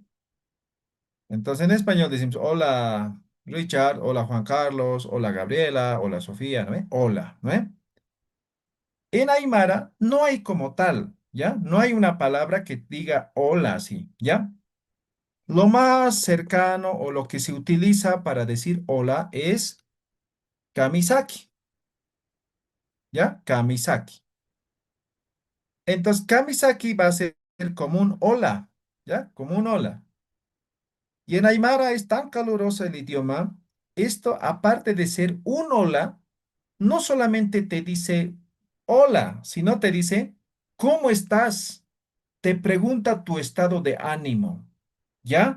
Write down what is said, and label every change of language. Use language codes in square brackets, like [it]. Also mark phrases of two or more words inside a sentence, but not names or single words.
[es] Entonces en español decimos hola Richard, hola Juan Carlos, hola Gabriela, hola Sofía, ¿no? Hola, ¿no? En Aymara no hay como tal, ¿ya? No hay una palabra que diga hola así, ¿ya? Lo más cercano o lo que se utiliza para decir hola es kamisaki, ¿ya? Kamisaki. Entonces kamisaki va a ser como un hola, ¿ya? Como un hola. Y en Aymara es tan caluroso el idioma, esto aparte de ser un hola, no solamente te dice hola, sino te dice ¿cómo estás? Te pregunta tu estado de ánimo, ¿ya?